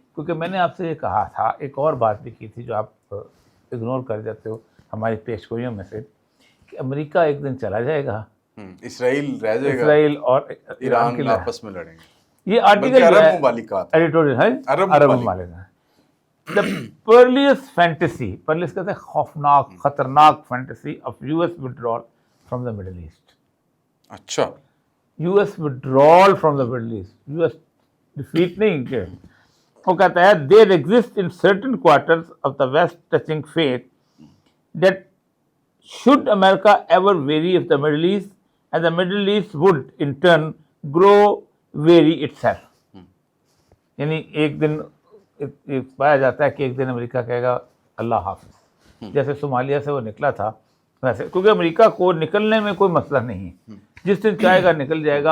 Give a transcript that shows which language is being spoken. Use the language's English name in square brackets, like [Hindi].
[Urdu] کیونکہ میں نے آپ سے یہ کہا تھا، ایک اور بات بھی کی تھی جو آپ اگنور کر جاتے ہو ہماری پیش گوئیوں میں سے، کہ امریکہ ایک دن چلا جائے گا، اسرائیل رہ جائے گا، اسرائیل اور ایران آپس میں لڑیں گے. یہ آرٹیکل عرب ممالکات ایڈیٹوریل ہے، عرب ممالک. [English] The perilous fantasy، [Urdu] perilous کہتے ہیں خوفناک، خطرناک [English] Fantasy of US withdrawal from the Middle East. [Urdu] اچھا، [English] US withdrawal from the Middle East، US defeat [Urdu] نہیں کہ وہ کہتا ہے [English] there exist in certain quarters of the West touching fate that should America ever weary of the Middle East and the Middle East would in turn grow weary itself. [Urdu] یعنی ایک دن پایا جاتا ہے کہ ایک دن امریکہ کہے گا اللہ حافظ. جیسے صومالیہ سے وہ نکلا تھا ویسے، کیونکہ امریکہ کو نکلنے میں کوئی مسئلہ نہیں ہے، جس دن چاہے گا نکل جائے گا.